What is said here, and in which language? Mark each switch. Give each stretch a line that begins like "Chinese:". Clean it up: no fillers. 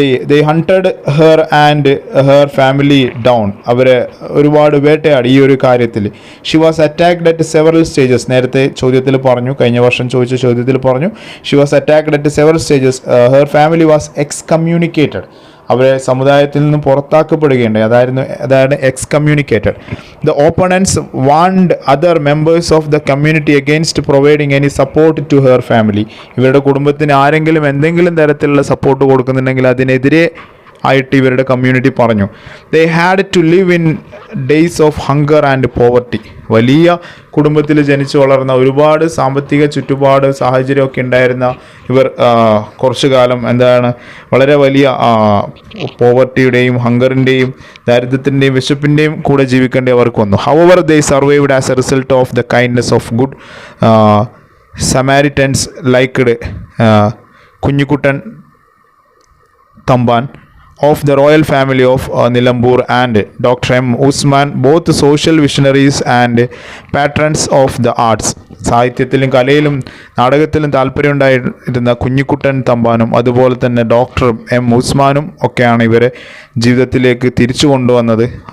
English: They hunted her and her family down.
Malayalam: അവരെ ഒരുപാട് വേട്ടയാടി ഈ ഒരു കാര്യത്തിൽ.
English: She was attacked at several stages.
Malayalam: നേരത്തെ ചോദ്യത്തിൽ പറഞ്ഞു, കഴിഞ്ഞ വർഷം ചോദിച്ച ചോദ്യത്തിൽ പറഞ്ഞു,
English: she was attacked at several stages. Her family was excommunicated.
Malayalam: അവരെ സമുദായത്തിൽ നിന്നും പുറത്താക്കപ്പെടുകയുണ്ടായി. അതായത് excommunicated.
English: The opponents want other members of the community against providing any support to her family.
Malayalam: ഇവരുടെ കുടുംബത്തിന് ആരെങ്കിലും എന്തെങ്കിലും തരത്തിലുള്ള സപ്പോർട്ട് കൊടുക്കുന്നുണ്ടെങ്കിൽ അതിനെതിരെ ആയിട്ട് ഇവരുടെ കമ്മ്യൂണിറ്റി പറഞ്ഞു.
English: They had to live in days of hunger and poverty.
Malayalam: വലിയ കുടുംബത്തിൽ ജനിച്ചു വളർന്ന, ഒരുപാട് സാമ്പത്തിക ചുറ്റുപാട് സാഹചര്യമൊക്കെ ഉണ്ടായിരുന്ന ഇവർ കുറച്ചു കാലം വളരെ വലിയ പോവർട്ടിയുടെയും ഹങ്കറിൻ്റെയും ദാരിദ്ര്യത്തിൻ്റെയും വിശപ്പിൻ്റെയും കൂടെ ജീവിക്കേണ്ടി അവർക്ക് വന്നു.
English: However they survived as a result of the kindness of good Samaritans liked Kunhikuttan Thampan of the royal family of Nilambur and Dr. M. Usman, both social visionaries and patrons of the arts.
Malayalam: സാഹിത്യത്തിലും കലയിലും നാടകത്തിലും താല്പര്യമുണ്ടായിരുന്ന കുഞ്ഞിക്കുട്ടൻ തമ്പാനും അതുപോലെ തന്നെ doctor M ഉസ്മാനും ഒക്കെയാണ് ഇവരെ ജീവിതത്തിലേക്ക് തിരിച്ചു കൊണ്ടുവന്നത്.